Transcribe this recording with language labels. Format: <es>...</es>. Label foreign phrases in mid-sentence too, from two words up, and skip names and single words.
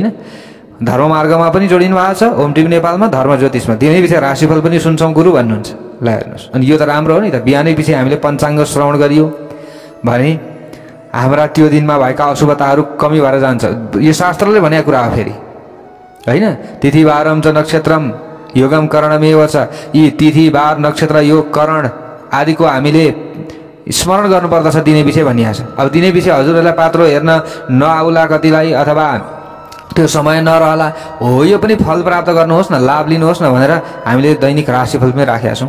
<ne>धर्म मार्गमा पनि जोडिनु भएको छ, ओम टिभी नेपालमा, धर्म ज्योतिषमा दिनैपिछे राशिफल पनि सुन्छौँ गुरु भन्नुहुन्छ। ल हेर्नुहोस्, अनि यो त राम्रो हो नि त। बिहानै पछि हामीले पञ्चाङ्ग श्रवण गरियो भने हाम्रा त्यो दिनमा भएका अशुभताहरू कमी भएर जान्छ। यो शास्त्रले भनेको कुरा हो फेरि, हैन?</ne> <sa>तिथिवारम च नक्षत्रम योगम करणमेव छ।</sa> <ne>यी तिथि, बार, नक्षत्र, योग, करण आदिको हामीले स्मरण गर्नुपर्दछ दिनैपिछे भनिएको छ। अब दिनैपिछे हजुरहरूलाई पात्रो हेर्न नआउला कतिलाई, अथवा त्यो समय नरहला, हो यो पनि फल प्राप्त गर्नुहोस् न, लाभ लिनुहोस् न भनेर हामीले दैनिक राशिफल पनि राखेका छौँ।</ne>